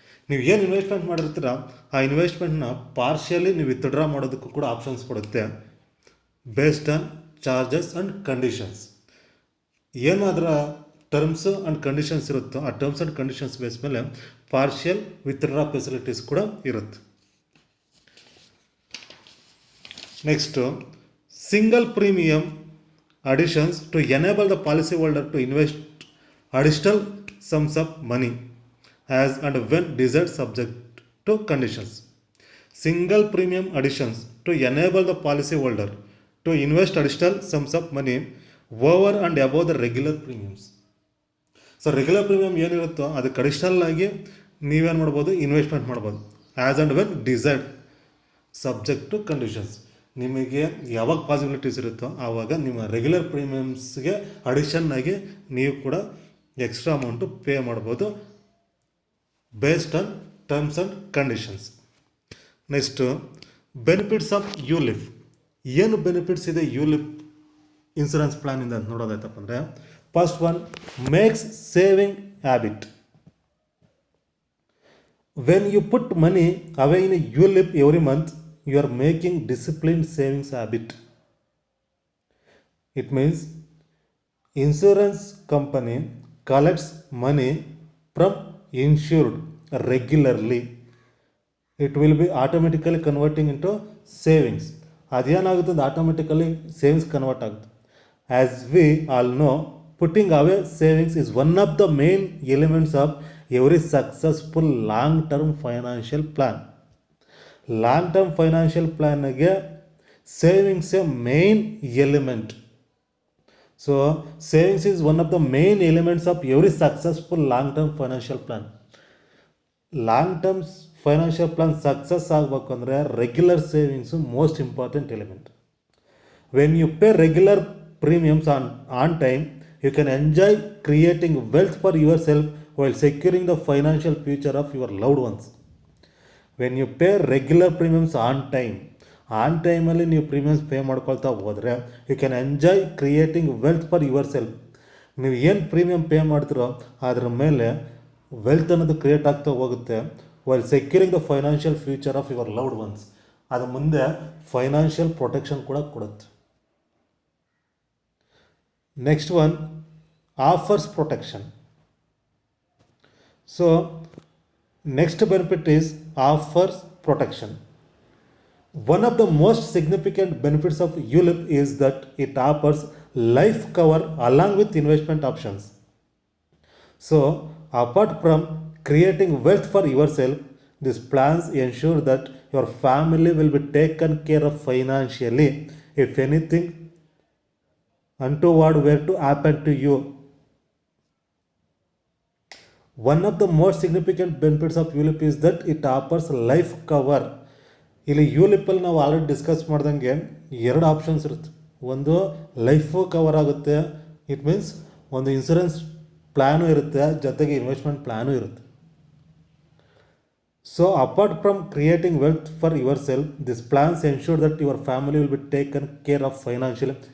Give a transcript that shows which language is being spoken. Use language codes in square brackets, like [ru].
[kn] ನೀವು ಏನು ಇನ್ವೆಸ್ಟ್ಮೆಂಟ್ ಮಾಡಿರ್ತೀರ ಆ ಇನ್ವೆಸ್ಟ್ಮೆಂಟ್ನ ಪಾರ್ಷಿಯಲಿ ನೀವು ವಿತ್ಡ್ರಾ ಮಾಡೋದಕ್ಕೂ ಕೂಡ ಆಪ್ಷನ್ಸ್ ಕೊಡುತ್ತೆ [en] Based on charges and conditions. [kn] ಏನಾದರ terms and conditions ಇರುತ್ತೋ ಆ ಟರ್ಮ್ಸ್ ಆ್ಯಂಡ್ ಕಂಡೀಷನ್ಸ್ ಬೇಸ್ ಮೇಲೆ ಪಾರ್ಷಿಯಲ್ ವಿತ್ಡ್ರಾ ಫೆಸಿಲಿಟೀಸ್ ಕೂಡ ಇರುತ್ತೆ. [en] Next single premium additions to enable the policyholder to invest additional sums of money as and when desired subject to conditions. Single premium additions to enable the policyholder to invest additional sums of money over and above the regular premiums. [kn] So regular premium ಏನಿರುತ್ತೋ ಅದಕ್ಕೆ additional ಆಗಿ ನೀವೇನು ಮಾಡ್ಬೋದು, investment ಮಾಡ್ಬೋದು [en] As and when desired subject to conditions. [kn] ನಿಮಗೆ ಯಾವಾಗ possibilities ಇರುತ್ತೋ ಆವಾಗ ನಿಮ್ಮ ರೆಗ್ಯುಲರ್ ಪ್ರೀಮಿಯಮ್ಸ್ಗೆ ಅಡಿಷನ್ನಾಗಿ ನೀವು ಕೂಡ ಎಕ್ಸ್ಟ್ರಾ ಅಮೌಂಟು ಪೇ ಮಾಡ್ಬೋದು [en] Based on terms and conditions. [kn] Next benefits of ULIP. ಏನು ಬೆನಿಫಿಟ್ಸ್ ಇದೆ ULIP ಇನ್ಸೂರೆನ್ಸ್ ಪ್ಲಾನಿಂದ ಅಂತ ನೋಡೋದಾಯ್ತಪ್ಪ ಅಂದರೆ, [en] First one makes saving habit. When you put money away in ULIP every month you are making disciplined savings habit. It means insurance company collects money from insured regularly. It will be automatically converting into savings. [kn] ಅದೇನಾಗುತ್ತೆ ಅಂದರೆ automatically savings convert ಆಗುತ್ತೆ. [en] As we all know, putting away savings is one of the main elements of every successful long-term financial plan. Long-term financial [kn] ಪ್ಲ್ಯಾನ್ಗೆ savings A main element. [en] So savings is one of the main elements of every successful long-term financial plan. [kn] Long-term financial plan success ಆಗಬೇಕು ಅಂದರೆ regular savings most important element. [en] When you pay regular premiums on time, you can enjoy creating wealth for yourself while securing the financial future of your loved ones. When you pay regular premiums on [kn] ಟೈಮಲ್ಲಿ ನೀವು premiums pay ಮಾಡ್ಕೊಳ್ತಾ ಹೋದರೆ [en] You can enjoy creating wealth for yourself. [kn] ನೀವು ಏನು premium pay ಮಾಡ್ತೀರೋ ಅದ್ರ ಮೇಲೆ wealth ಅನ್ನೋದು ಕ್ರಿಯೇಟ್ ಆಗ್ತಾ ಹೋಗುತ್ತೆ. [en] While securing the financial future of your loved ones. [kn] ಅದು ಮುಂದೆ ಫೈನಾನ್ಷಿಯಲ್ ಪ್ರೊಟೆಕ್ಷನ್ ಕೂಡ ಕೊಡುತ್ತೆ. [en] Next one, offers protection. So next benefit is offers protection. One of the most significant benefits of ULIP is that it offers life cover along with investment options. So apart from creating wealth for yourself, these plans ensure that your family will be taken care of financially if anything untoward were to happen to you. One of the most significant benefits of ULIP is that it offers life cover. [kn] ಇಲ್ಲಿ ಯುಲಿಪಲ್ಲಿ ನಾವು already discuss ಮಾಡ್ದಂಗೆ ಎರಡು options ಇರುತ್ತೆ. ಒಂದು life cover ಆಗುತ್ತೆ, it means ಒಂದು insurance plan ಇರುತ್ತೆ, ಜೊತೆಗೆ ಇನ್ವೆಸ್ಟ್ಮೆಂಟ್ ಪ್ಲ್ಯಾನು ಇರುತ್ತೆ. [en] So apart from creating wealth for yourself, this plans ensure that your family will be taken care of financially.